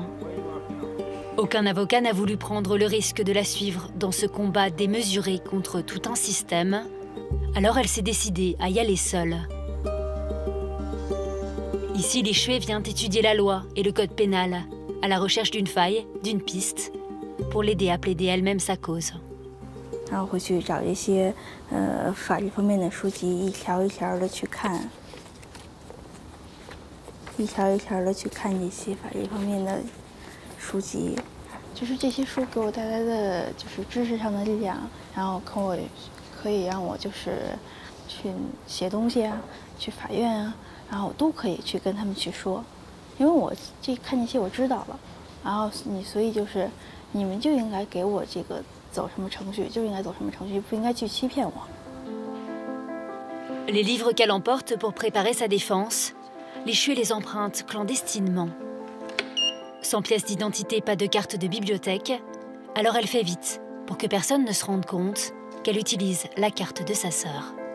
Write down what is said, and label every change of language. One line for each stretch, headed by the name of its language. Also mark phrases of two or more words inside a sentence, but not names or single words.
French: Aucun avocat n'a voulu prendre le risque de la suivre dans ce combat démesuré contre tout un système. Alors elle s'est décidée à y aller seule. Ici, Li Shui vient étudier la loi et le code pénal, à la recherche d'une faille, d'une piste, pour l'aider à plaider elle-même sa cause.
Chinese: 然后会去找一些法律方面的书籍，一条一条的去看，这些法律方面的书籍，就是这些书给我带来的就是知识上的力量，然后可以让我就是去写东西啊，去法院啊，然后我都可以去跟他们去说，因为我看这些我知道了，然后所以就是你们就应该给我这个。走什么程序就应该走什么程序，不应该去欺骗我。
French: Les livres qu'elle emporte pour préparer sa défense, Li Shui les emprunte clandestinement. Sans pièce d'identité, pas de carte de bibliothèque, alors elle fait vite pour que personne ne se rende compte qu'elle utilise la carte de sa sœur.